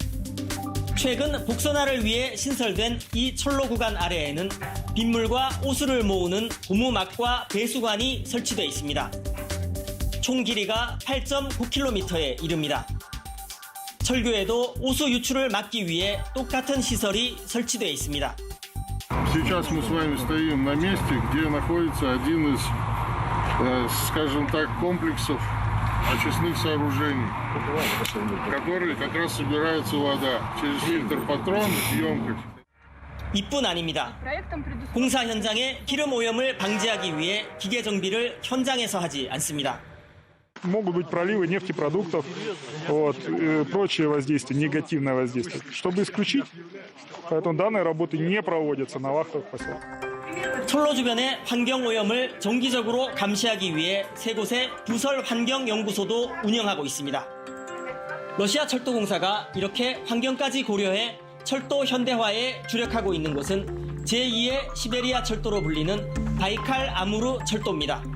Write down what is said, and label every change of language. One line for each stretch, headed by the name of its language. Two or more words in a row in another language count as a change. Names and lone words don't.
Korean: 최근 복선화를 위해 신설된 이 철로 구간 아래에는 빗물과 오수를 모으는 고무막과 배수관이 설치되어 있습니다. 총 길이가 8.9km에 이릅니다. 철교에도 오수 유출을 막기 위해 똑같은 시설이 설치되어 있습니다.
Russian: Сейчас мы с вами стоим на месте, где находится один из, скажем так, комплексов очистных сооружений, в который как раз собирается вода через фильтр-патрон, емкость.
Korean: 이뿐 아닙니다. 공사 현장에 기름 오염을 방지하기 위해 기계 정비를 현장에서 하지 않습니다.
Russian: Могут быть проливы нефтепродуктов, прочее воздействие, негативное воздействие. Чтобы исключить, поэтому данные работы не проводятся на вахтовых поселках.
Korean: 철로 주변의 환경 오염을 정기적으로 감시하기 위해 세 곳의 부설 환경연구소도 운영하고 있습니다. 러시아 철도공사가 이렇게 환경까지 고려해 철도 현대화에 주력하고 있는 곳은 제2의 시베리아 철도로 불리는 바이칼 아무르 철도입니다.